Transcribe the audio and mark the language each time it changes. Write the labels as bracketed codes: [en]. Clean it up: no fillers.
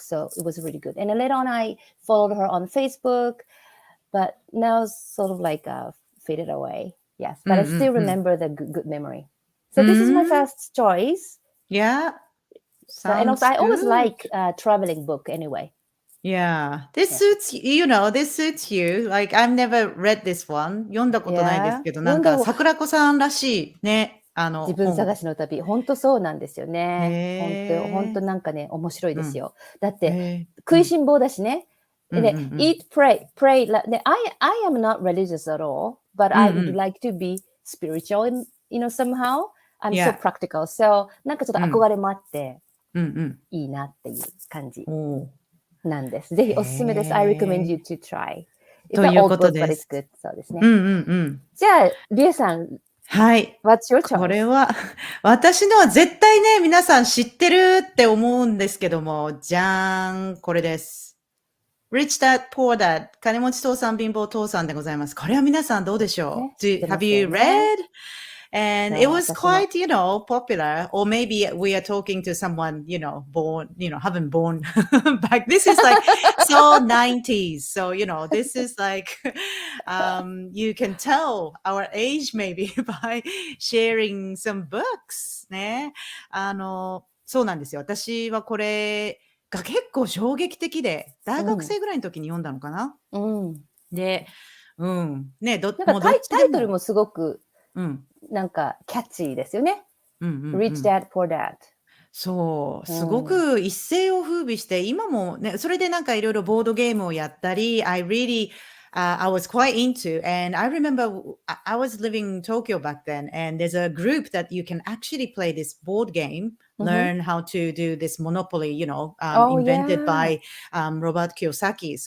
[en] So it was really good. And then later on, I followed her on Facebook, but now it's sort of like faded away. Yes, but I still remember the good memory. So this is my first choice. Yeah. And also, I always like traveling book anyway. Yeah. This suits you. Like, I've never read this one. [ja] 読んだことないですけど、なんか、桜子さんらしいね。自分探しの旅、本当そうなんですよね。本当なんかね、面白いですよ。だって、食いしん坊だしね。 [en] で、eat, pray, pray. で、I am not religious at all, but I would like to be spiritual, somehow. I'm so practical. [ja] So, なんかちょっと憧れもあって、いいなっていう感じなんです。ぜひおすすめです。 [en] I recommend you to try. [ja] ということです。そうですね。じゃあ、リエさん、はい。 [en] What's your choice? [ja] これは、私のは絶対ね、皆さん知ってるって思うんですけども、じゃーん、これです。 Rich Dad, Poor Dad 金持ち父さん、貧乏父さんでございます。これは皆さんどうでしょう、 [en] Have you read?And it was quite, popular. Or maybe we are talking to someone, born, haven't born back. This is like so 90s. So, this is like, you can tell our age maybe by sharing some books. [ja] ね。そうなんですよ。私はこれが結構衝撃的で、大学生ぐらいの時に読んだのかな。で、ね、なんかタイトルもすごく、なんかキャッチーですよね。 [en] Rich Dad, Poor Dad。 [ja] そう、すごく一世を風靡して、今もね、それでなんかいろいろボードゲームをやったり、 [en] I was quite into, and I remember I was living in Tokyo back then, and there's a group that you can actually play this board game, learn how to do this Monopoly, invented by Robert Kiyosaki.